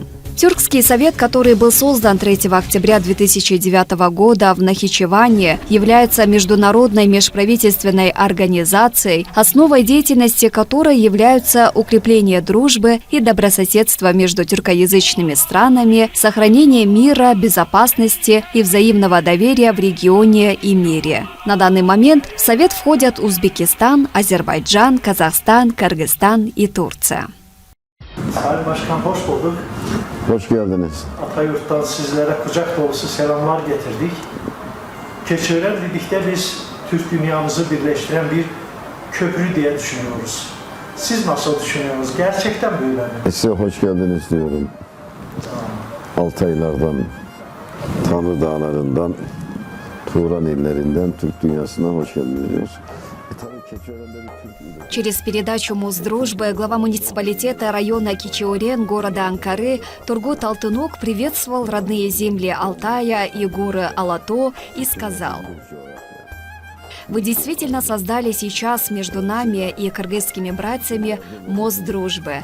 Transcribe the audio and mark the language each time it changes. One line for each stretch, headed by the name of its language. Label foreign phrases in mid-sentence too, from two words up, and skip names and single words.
Russian: Тюркский совет, который был создан 3 октября 2009 года в Нахичеване, является международной межправительственной организацией, основой деятельности которой являются укрепление дружбы и добрососедства между тюркоязычными странами, сохранение мира, безопасности и взаимного доверия в регионе и мире. На данный момент в совет входят Узбекистан, Азербайджан, Казахстан, Кыргызстан и Турция.
Turkish: Sayın Başkan hoş bulduk. Hoş geldiniz. Atayurt'tan sizlere kucak dolusu selamlar getirdik. Keçiören birlikte biz Türk dünyamızı birleştiren bir köprü diye düşünüyoruz. Siz nasıl düşünüyorsunuz? Gerçekten böyle mi? Size hoş geldiniz diyorum. Altaylardan, Tanrı Dağları'ndan, Turan illerinden Türk dünyasına hoş geldiniz diyoruz.
Russian: Через передачу Мосдружбы глава муниципалитета района Кечиорен города Анкары Тургут Алтынок приветствовал родные земли Алтая и горы Алато и сказал: Вы действительно создали сейчас между нами и кыргызскими братьями мост дружбы.